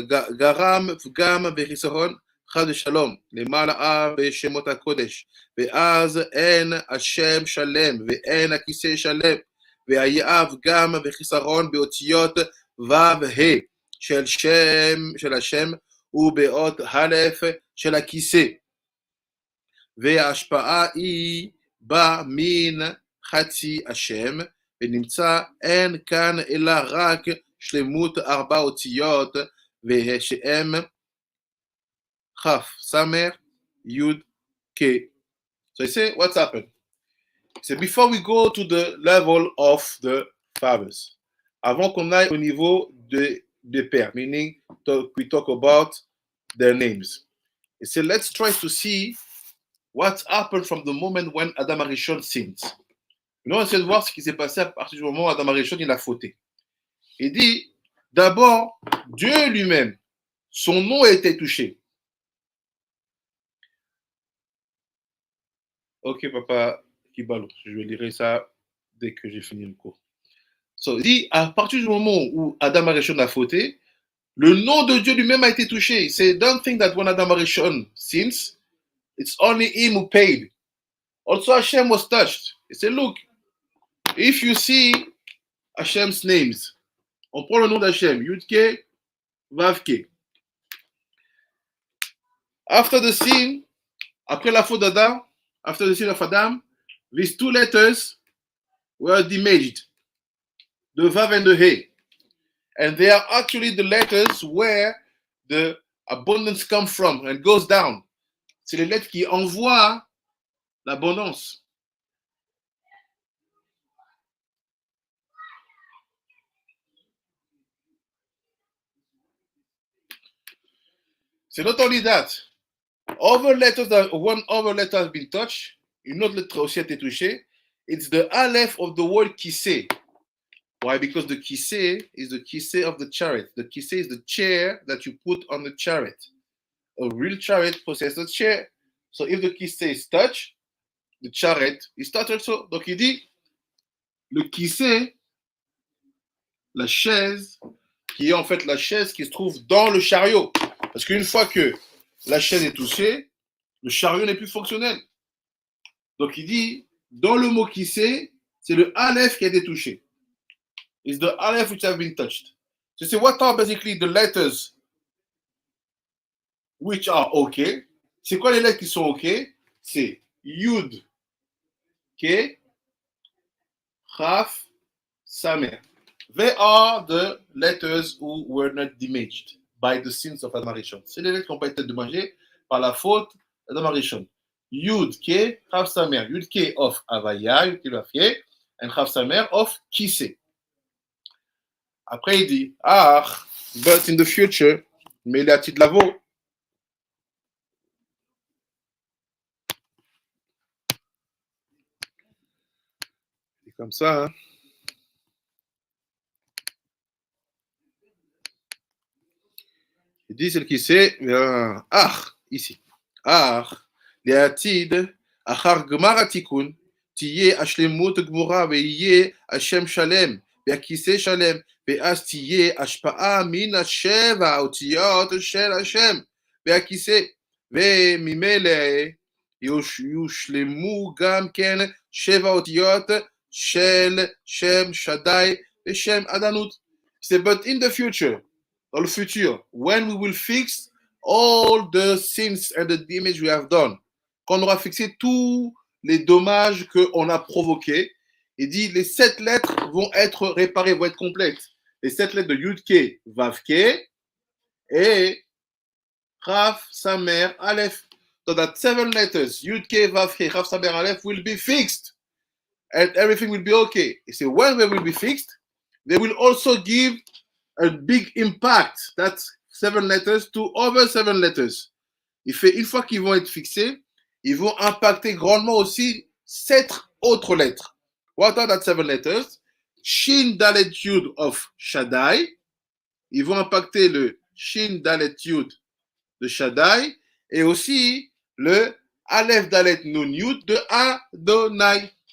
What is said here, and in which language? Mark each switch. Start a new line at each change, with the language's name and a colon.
Hebrew: גרם פגם וחיסרון חד ושלום למעלה בשמות הקודש ואז אין השם שלם ואין הכיסא שלם והיה פגם וחיסרון באותיות ו' ה' של השם ובאות א' של הכיסא וההשפעה היא ba min חצי השם, ונמצא אין כאן אלא רק שלמות ארבע אותיות, ושהם כף, סמר, יוד, K.
English: So you say, what's happened? So before we go to the level of the fathers,
French: avant qu'on aille au niveau des pères,
English: meaning we talk about their names. He said, let's try to see what happened from the moment when Adam Arishon sinned.
French: Nous, on essaie de voir ce qui s'est passé à partir du moment où Adam Arishon il a fauté. Il dit, d'abord, Dieu lui-même, son nom a été touché. Ok, papa Kibalo, je vais lire ça dès que j'ai fini le cours. So, il dit, à partir du moment où Adam Arishon a fauté, le nom de Dieu lui-même a été touché. Il dit,
English: don't think that when Adam Arishon sins, it's only him who paid. Also, Hashem was touched. He said, look, if you see Hashem's names,
French: on prend le nom d'Hashem, Yudke, Vavke.
English: After the sin,
French: après la faute d'Adam,
English: after the sin of Adam, these two letters were demaged, the Vav and the He. And they are actually the letters where the abundance comes from and goes down.
French: C'est les lettres qui envoient l'abondance.
English: C'est not only that. Other letters that one other letter has been touched,
French: une autre lettre aussi a été touchée.
English: It's the Aleph of the word Kiseh. Why? Because the Kiseh is the Kiseh of the chariot. The Kiseh is the chair that you put on the chariot. A real chariot possesses a chair. So if the Kiseh is touched, the chariot is touched also.
French: Donc il dit, le Kiseh, la chaise, qui est en fait la chaise qui se trouve dans le chariot. Parce qu'une fois que la chaise est touchée, le chariot n'est plus fonctionnel. Donc il dit, dans le mot Kiseh, c'est le Aleph qui a été touché.
English: It's the Aleph which have been touched. So you see, what are basically the letters which are okay?
French: C'est quoi les lettres qui sont okay? C'est Yud, K, Chaf, Samer.
English: They are the letters who were not damaged by the sins of Adam Arishon.
French: C'est les lettres qui n'ont pas été dommagées par la faute d'Adam Arishon. Yud, K, Chaf, Samer.
English: Yud, K of Avaya, Yud, K of Avaya, and Chaf, Samer of Kiseh.
French: Après, il dit,
English: but in the future,
French: mais il a de la veau. C'est comme ça, hein. Il dit, celle qui sait, ici.
Hebrew: לעתיד, אחר גמר התיקון, תהיה השלמות גמורה ויהיה השם שלם, והכיסא שלם, ואז תהיה השפעה מן השבע האותיות של השם, והכיסא, וממילא יושלמו גם כן שבע אותיות של שם שדי ושם עדנות.
English: But in the future,
French: dans le futur,
English: when we will fix all the sins and the damage we have done,
French: quand on aura fixé tous les dommages qu'on a provoqués, il dit les 7 lettres vont être réparées, vont être complètes. Les 7 lettres de Yud-Ke, Vav-Ke et Chaf, Samer, Aleph.
English: So that 7 letters, Yud-Ke, Vav-Ke, Chaf, Samer, Aleph, will be fixed. And everything will be okay. He said, when they will be fixed, they will also give a big impact, that's 7 letters, to other 7 letters.
French: Il fait, une fois qu'ils vont être fixés, ils vont impacter grandement aussi 7 autres lettres.
English: What are that 7 letters? Shin Dalet Yud of Shaddai.
French: Ils vont impacter le Shin Dalet Yud de Shaddai et aussi le Aleph Dalet Nun Yud de Adonai.